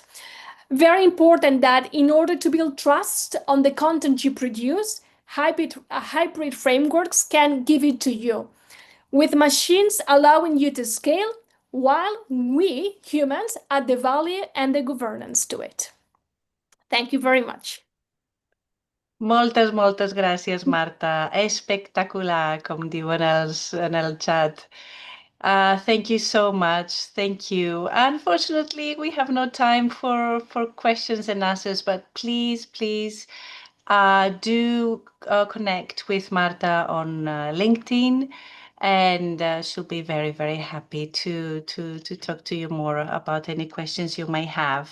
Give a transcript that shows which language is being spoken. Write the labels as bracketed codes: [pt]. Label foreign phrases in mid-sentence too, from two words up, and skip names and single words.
[en] Very important that in order to build trust on the content you produce, hybrid frameworks can give it to you, with machines allowing you to scale while we, humans, add the value and the governance to it. Thank you very much. [ca] Moltes gràcies, Marta. Espectacular, com diuen en el chat. [en] Thank you so much. Thank you. Unfortunately, we have no time for questions and answers, but please do connect with Marta on LinkedIn, and she'll be very, very happy to talk to you more about any questions you may have.